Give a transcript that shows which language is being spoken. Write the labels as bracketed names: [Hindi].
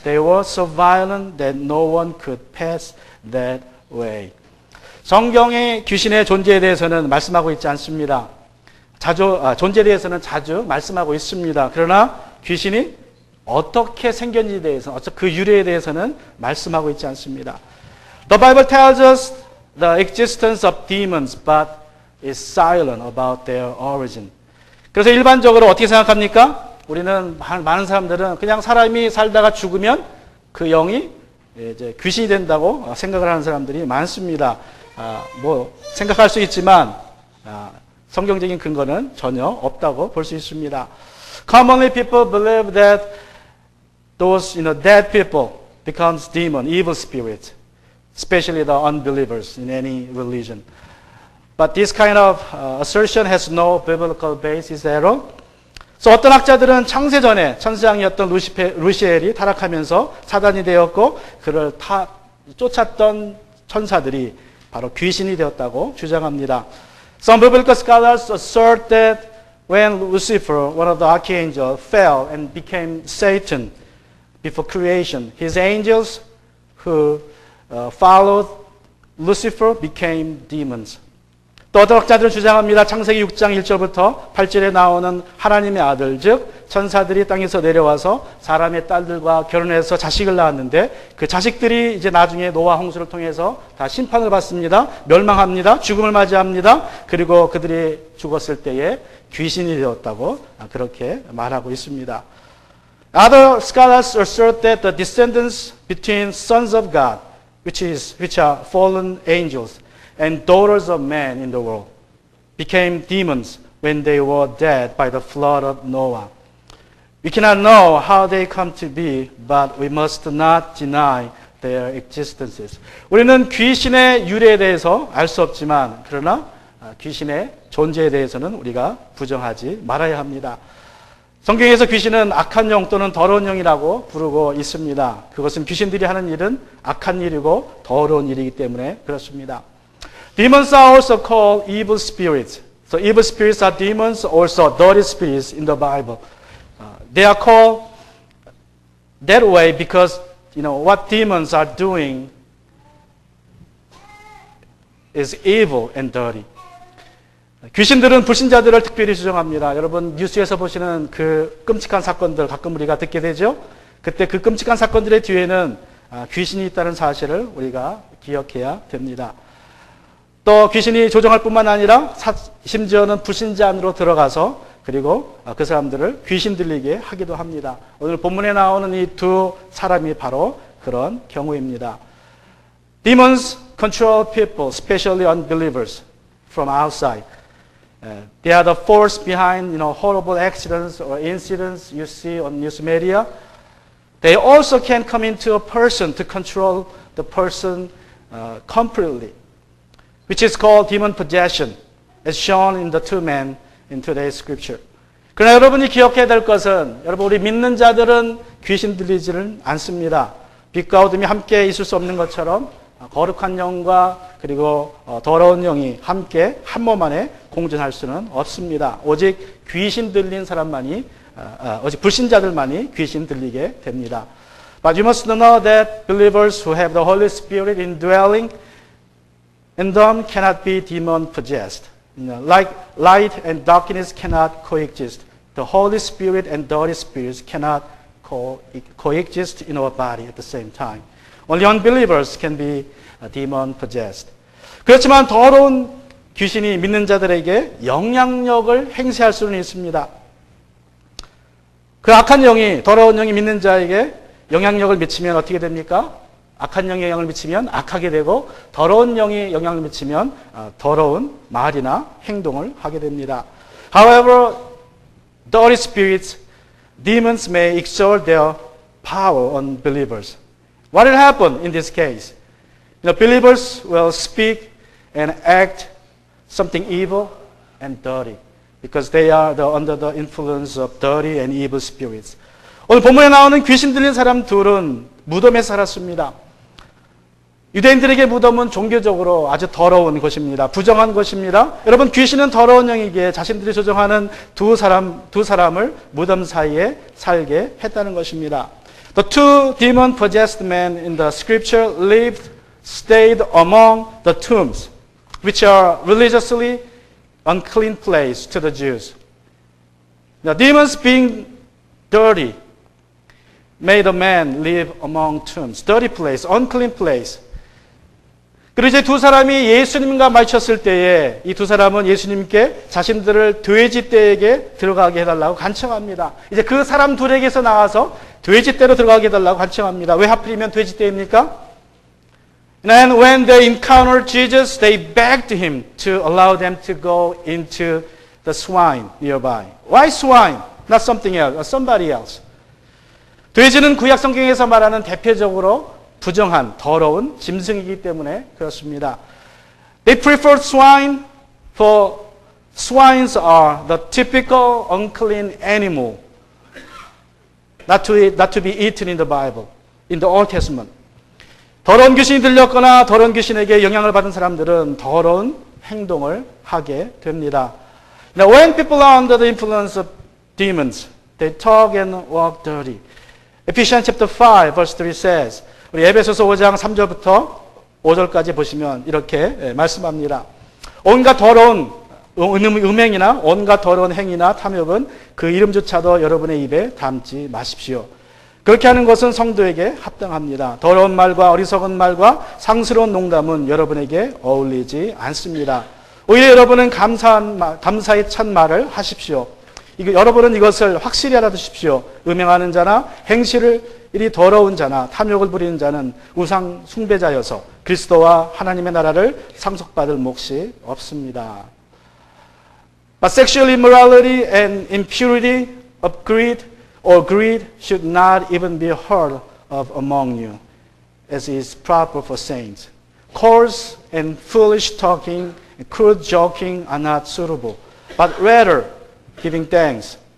[English] They were so violent that no one could pass that way. [Korean] 성경의 귀신의 존재에 대해서는 말씀하고 있지 않습니다. 존재에 대해서는 자주 말씀하고 있습니다. 그러나 귀신이 어떻게 생겼는지에 대해서, 그 유래에 대해서는 말씀하고 있지 않습니다. [English] The Bible tells us the existence of demons, but is silent about their origin. [Korean] 그래서 일반적으로 어떻게 생각합니까? 우리는 많은 사람들은 그냥 사람이 살다가 죽으면 그 영이 이제 귀신이 된다고 생각을 하는 사람들이 많습니다. 생각할 수 있지만 성경적인 근거는 전혀 없다고 볼 수 있습니다. [English] Commonly, people believe that those dead people becomes demon, evil spirits. Especially the unbelievers in any religion. But this kind of assertion has no biblical basis at all. [Korean] 그래서 어떤 학자들은 창세 전에 천사장이었던 루시엘이 타락하면서 사단이 되었고 그를 쫓았던 천사들이 바로 귀신이 되었다고 주장합니다. [English] Some biblical scholars assert that when Lucifer, one of the archangels, fell and became Satan before creation, his angels who followed Lucifer became demons. [Korean] 또 어떤 학자들은 주장합니다. 창세기 6장 1절부터 8절에 나오는 하나님의 아들, 즉 천사들이 땅에서 내려와서 사람의 딸들과 결혼해서 자식을 낳았는데 그 자식들이 이제 나중에 노아 홍수를 통해서 다 심판을 받습니다. 멸망합니다. 죽음을 맞이합니다. 그리고 그들이 죽었을 때에 귀신이 되었다고 그렇게 말하고 있습니다. [English] Other scholars assert that the descendants between sons of God, which are fallen angels, and daughters of men in the world, became demons when they were dead by the flood of Noah. We cannot know how they come to be, but we must not deny their existences. [Korean] 우리는 귀신의 유래에 대해서 알 수 없지만, 그러나 귀신의 존재에 대해서는 우리가 부정하지 말아야 합니다. 성경에서 귀신은 악한 영 또는 더러운 영이라고 부르고 있습니다. 그것은 귀신들이 하는 일은 악한 일이고 더러운 일이기 때문에 그렇습니다. [English] Demons are also called evil spirits. So evil spirits are demons, also dirty spirits in the Bible. They are called that way because what demons are doing is evil and dirty. [Korean] 귀신들은 불신자들을 특별히 주장합니다. 여러분 뉴스에서 보시는 그 끔찍한 사건들 가끔 우리가 듣게 되죠. 그때 그 끔찍한 사건들의 뒤에는 귀신이 있다는 사실을 우리가 기억해야 됩니다. 또 귀신이 조종할 뿐만 아니라 심지어는 불신자 안으로 들어가서 그리고 그 사람들을 귀신 들리게 하기도 합니다. 오늘 본문에 나오는 이 두 사람이 바로 그런 경우입니다. [English] Demons control people, especially unbelievers, from outside. They are the force behind horrible accidents or incidents you see on news media. They also can come into a person to control the person completely, which is called demon possession, as shown in the two men in today's scripture. [Korean] 그러나 여러분이 기억해야 될 것은 여러분 우리 믿는 자들은 귀신 들리지는 않습니다. 빛과 어둠이 함께 있을 수 없는 것처럼 거룩한 영과 그리고 더러운 영이 함께 한 몸 안에 공존할 수는 없습니다. 오직 귀신 들린 사람만이 오직 불신자들만이 귀신 들리게 됩니다. [English] But you must know that believers who have the Holy Spirit indwelling in them cannot be demon possessed. Like light and darkness cannot coexist. The Holy Spirit and dirty spirits cannot coexist in our body at the same time. Only unbelievers can be demon possessed. [Korean] 그렇지만 더러운 귀신이 믿는 자들에게 영향력을 행사할 수는 있습니다. 그 악한 영이 더러운 영이 믿는 자에게 영향력을 미치면 어떻게 됩니까? 악한 영이 영향을 미치면 악하게 되고 더러운 영이 영향을 미치면 더러운 말이나 행동을 하게 됩니다. [English] However, dirty spirits, demons may exert their power on believers. What will happen in this case? Believers will speak and act something evil and dirty because they are under the influence of dirty and evil spirits. [Korean] 오늘 본문에 나오는 귀신 들린 사람 둘은 무덤에 살았습니다. 유대인들에게 무덤은 종교적으로 아주 더러운 곳입니다. 부정한 곳입니다. 여러분 귀신은 더러운 영이기에 자신들이 조종하는 두 사람을 무덤 사이에 살게 했다는 것입니다. [English] The two demon-possessed men in the scripture stayed among the tombs, which are religiously unclean place to the Jews. The demons being dirty made a man live among tombs. Dirty place, unclean place. [Korean] 그리고 이제 두 사람이 예수님과 마주쳤을 때에 이 두 사람은 예수님께 자신들을 돼지떼에게 들어가게 해달라고 간청합니다. 이제 그 사람 둘에게서 나와서 돼지떼로 들어가게 해달라고 간청합니다. 왜 하필이면 돼지떼입니까? [English] And when they encountered Jesus, they begged him to allow them to go into the swine nearby. Why swine? Not something else, or somebody else. [Korean] 돼지는 구약 성경에서 말하는 대표적으로 부정한 더러운 짐승이기 때문에 그렇습니다. [English] They preferred swine for swines are the typical unclean animal not to be eaten in the Bible, in the Old Testament. [Korean] 더러운 귀신이 들렸거나 더러운 귀신에게 영향을 받은 사람들은 더러운 행동을 하게 됩니다. [English] Now, when people are under the influence of demons, they talk and walk dirty. Ephesians chapter 5, verse 3 says, [Korean] 우리 에베소서 5장 3절부터 5절까지 보시면 이렇게 말씀합니다. 온갖 더러운 음행이나 온갖 더러운 행위나 탐욕은 그 이름조차도 여러분의 입에 담지 마십시오. 그렇게 하는 것은 성도에게 합당합니다. 더러운 말과 어리석은 말과 상스러운 농담은 여러분에게 어울리지 않습니다. 오히려 여러분은 감사의 찬 말을 하십시오. 여러분은 이것을 확실히 알아두십시오. 음행하는 자나 행실이 더러운 자나 탐욕을 부리는 자는 우상 숭배자여서 그리스도와 하나님의 나라를 상속받을 몫이 없습니다. [English] But sexual immorality and impurity of greed or greed should not even be heard of among you, as is proper for saints. Coarse and foolish talking and crude joking are not suitable, but rather giving thanks.